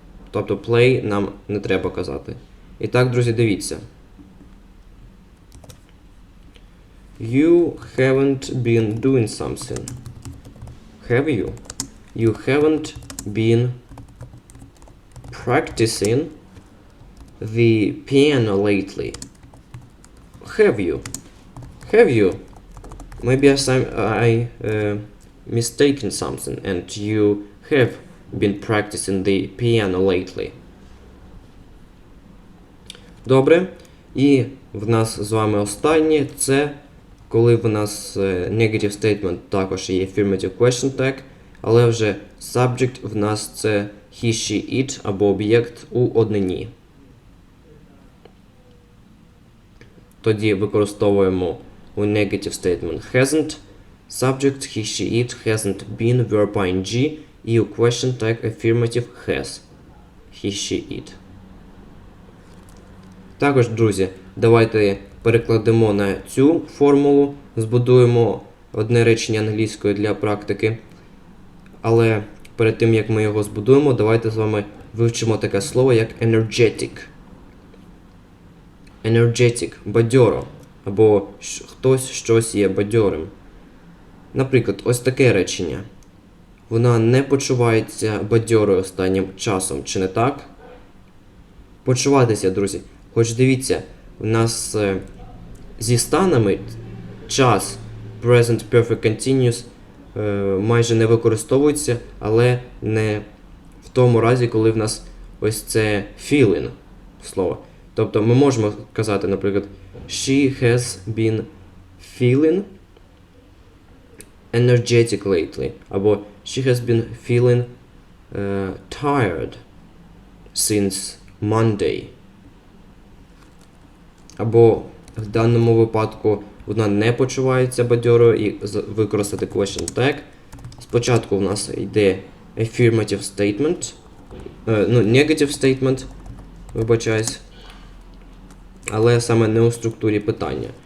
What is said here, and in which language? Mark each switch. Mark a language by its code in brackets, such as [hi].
[uk] Тобто play нам не треба казати. І так, друзі, дивіться. [en] You haven't been doing something. Have you? You haven't been practicing the piano lately. Have you? Have you? Maybe I mistaken something and you have been practicing the piano lately. [uk] Добре. І в нас з вами останнє, це коли в нас negative statement також є affirmative question tag, але вже subject в нас це he, she, it або об'єкт у однині. Тоді використовуємо у negative statement hasn't, subject he, she, it, hasn't been, verb ing, і у question tag affirmative has, he, she, it. Також, друзі, давайте перекладемо на цю формулу, збудуємо одне речення англійською для практики. Але перед тим, як ми його збудуємо, давайте з вами вивчимо таке слово, як energetic. Energetic – бадьоро, або хтось щось є бадьорим. Наприклад, ось таке речення. Вона не почувається бадьорою останнім часом, чи не так? Почуватися, друзі. Хоч дивіться, у нас зі станами час present perfect continuous майже не використовується, але не в тому разі, коли в нас ось це feeling слово. Тобто ми можемо казати, наприклад, [en] she has been feeling energetic lately, [uk] або [en] she has been feeling tired since Monday. [uk] Або в даному випадку вона не почувається бадьорою і використати question tag. Спочатку в нас йде affirmative statement, negative statement, вибачаюсь, але саме не у структурі питання.